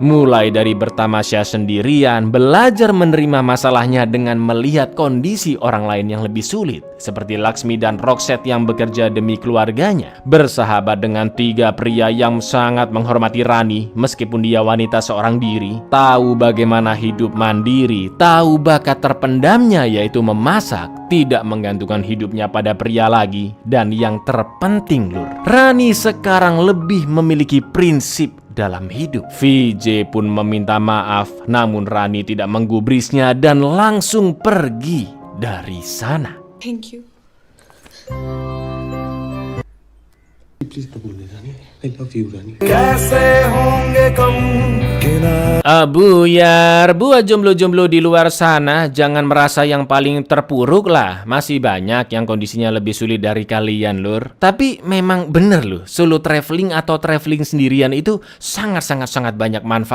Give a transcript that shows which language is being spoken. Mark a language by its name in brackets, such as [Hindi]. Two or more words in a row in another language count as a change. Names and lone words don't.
[Indonesian] Mulai dari bertamasya sendirian, belajar menerima masalahnya dengan melihat kondisi orang lain yang lebih sulit, seperti Laksmi dan Roxette yang bekerja demi keluarganya, bersahabat dengan 3 pria yang sangat menghormati Rani meskipun dia wanita seorang diri, tahu bagaimana hidup mandiri, tahu bakat terpendamnya yaitu memasak, tidak menggantungkan hidupnya pada pria lagi, dan yang terpenting Lur, Rani sekarang lebih memiliki prinsip dalam hidup. VJ pun meminta maaf, namun Rani tidak menggubrisnya dan langsung pergi dari sana. [English] Thank you. [Hindi] प्लीज ना बोलने रानी [English] I love you [Hindi] रानी [Indonesian] Buyar, buat jomblo-jomblo di luar sana, jangan merasa yang paling terpuruk lah. Masih banyak yang kondisinya lebih sulit dari kalian, Lur. Tapi memang bener loh, [English] solo traveling [Indonesian] atau traveling sendirian itu sangat banyak manfaatnya.